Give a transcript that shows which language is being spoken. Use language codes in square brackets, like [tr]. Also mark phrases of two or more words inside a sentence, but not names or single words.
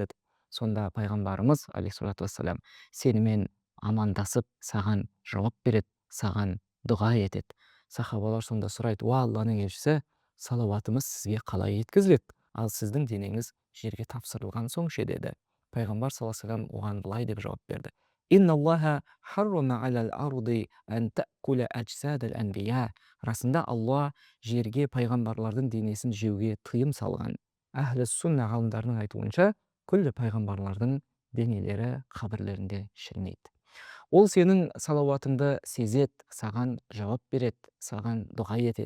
[kk] Сонда пайғамбарымыз [ar] عليه الصلاة والسلام [kk] сенімен амандасып, саған жауап береді, саған дұға етеді. Сахабалар сонда сұрайды: "Уа Алланың елшісі, салауатымыз сізге қалай жеткізіледі? Ал сіздің денеңіз жерге тапсырылған соң ше?" деді. Пайғамбар [ar] صلى الله عليه وسلم [kk] оған былай деп жауап берді: [ar] "إن الله حرم على الأرض أن تأكل أجساد الأنبياء." [kk] Расында Алла жерге пайғамбарлардың денесін жеуге тыйым салған. [ar] أهل السنة [kk] ғалымдарының айтуынша, күллі пайғамбарлардың денелері қабірлерінде шірінейді. Ол сенің салауатыңды сезеді, саған жауап береді, саған дұға етеді.